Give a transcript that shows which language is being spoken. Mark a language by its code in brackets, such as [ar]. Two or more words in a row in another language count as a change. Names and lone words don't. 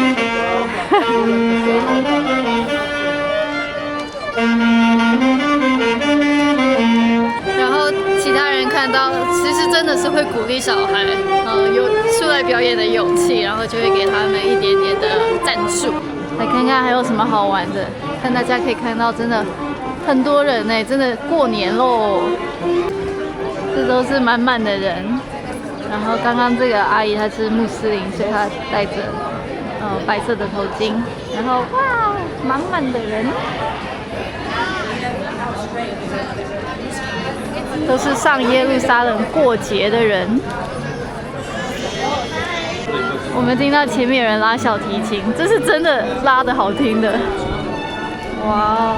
[zh] 然後其他人看到，其實真的是會鼓勵小孩，有出來表演的勇氣，然後就會給他們一點點的贊助。來看看還有什麼好玩的，看大家可以看到，真的很多人呢，真的過年嘍，這都是滿滿的人。然後剛剛這個阿姨她是穆斯林，所以她戴着白色的頭巾，然後哇，滿滿的人。都是上耶路撒冷過節的人。我們聽到前面有人拉小提琴，這是真的拉得好聽的，哇！